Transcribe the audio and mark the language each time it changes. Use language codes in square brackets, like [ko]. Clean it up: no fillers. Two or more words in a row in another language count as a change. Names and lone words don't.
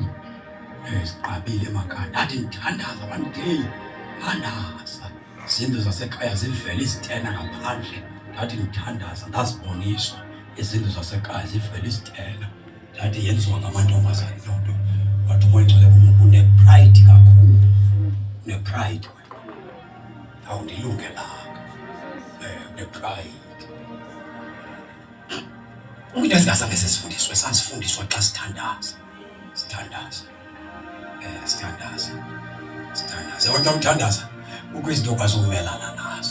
[xh] Ziqabile emakhaya. Ndathi ndithandaza [en] one day. [xh] Thandaza. Izindlu zasekhaya zivele izitena ngaphandle. Ndathi ndithandaza ndaziboniswa. Izindlu zasekhaya zivele izitena. Ndathi yenziwa ngamantombazane loo nto. Wathi umoya ngcwele une-pride kakhulu. Une-pride. Awundilungelanga. Une-pride. Into ezingasange sesifundiswe sasifundiswa xa sithandaza. Sithandaza. Kodwa ukuthandaza kukho izinto okwazi ukumelana nazo.